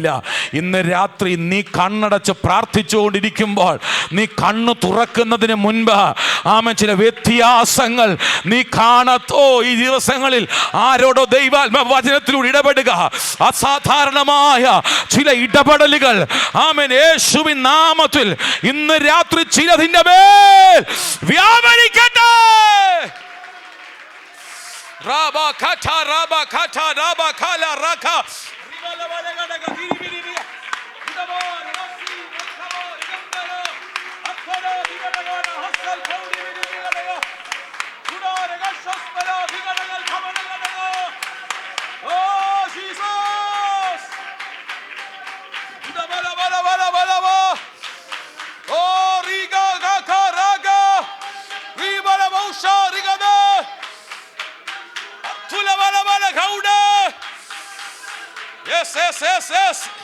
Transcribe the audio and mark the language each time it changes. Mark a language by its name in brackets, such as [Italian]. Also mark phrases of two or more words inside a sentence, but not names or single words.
[Malayalam] ഇന്ന് രാത്രി നീ കണ്ണടച്ച് പ്രാർത്ഥിച്ചുകൊണ്ടിരിക്കുമ്പോൾ, നീ കണ്ണു തുറക്കുന്നതിന് മുൻപ് ആമൻ ചില വ്യത്യാസങ്ങൾ നീ കാണത്തോ. ഈ ദിവസങ്ങളിൽ ആരോടോ ദൈവാത്മ വചനത്തിലൂടെ ഇടപെടുക. അസാധാരണമായ ചില ഇടപെടലുകൾ ആമൻ യേശുവിൻ നാമത്തിൽ ഇന്ന് രാത്രി ചിലതിന്റെ മേൽ വ്യാപരിക്കട്ടെ. Raba kata raba kata raba kala raka ribala bala gada giri biri biri idabo nasi nakabo igandalo akala digada gada hasal kaudi biri biri gada kuda rega shospala digada gal khamana gada. Oh Jesus, kuda bala bala bala bala ba. Oh riga gaka raga ribala bausha rigada tula bala bala gauda. [English] Yes yes yes yes.